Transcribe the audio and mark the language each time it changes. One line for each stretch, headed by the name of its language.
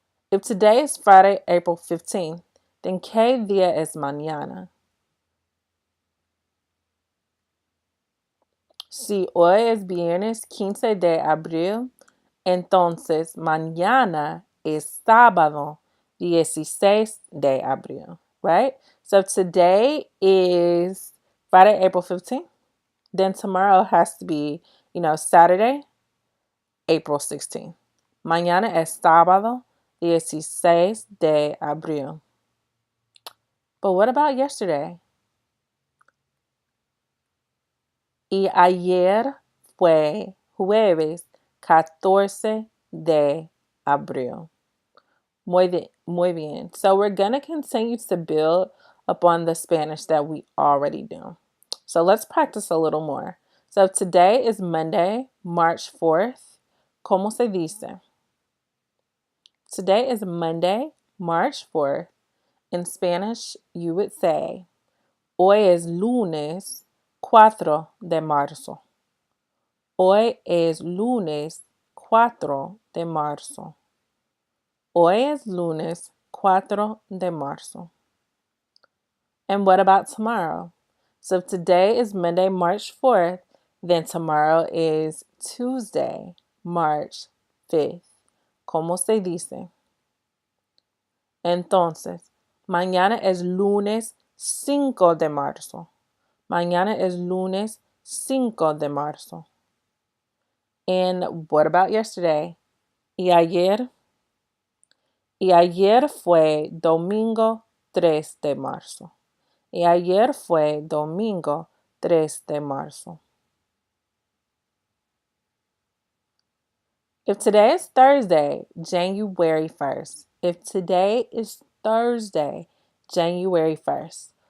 English: If today is Friday, April 15th, then
Spanish: ¿qué día es mañana? Si hoy es viernes 15 de abril, entonces mañana es sábado 16 de abril,
English: right? So if today is Friday, April 15th, then tomorrow has to be, Saturday, April 16th.
Spanish: Mañana es sábado 16 de abril.
English: But what about yesterday?
Spanish: Y ayer fue jueves 14 de abril. Muy bien.
English: So we're going to continue to build upon the Spanish that we already do. So let's practice a little more. So today is Monday, March 4th.
Spanish: ¿Cómo se dice?
English: Today is Monday, March 4th. In Spanish, you would say,
Spanish: Hoy es lunes 4 de marzo. Hoy es lunes 4 de marzo. Hoy es lunes 4 de marzo.
English: And what about tomorrow? So if today is Monday, March 4th, then tomorrow is Tuesday, March 5th.
Spanish: ¿Cómo se dice? Entonces, mañana es lunes 5 de marzo. Mañana es lunes 5 de marzo.
English: And what about yesterday?
Spanish: Y ayer? Y ayer fue domingo 3 de marzo. Y ayer fue domingo 3 de marzo.
English: If today is Thursday, January 1st. If today is Thursday, January 1st.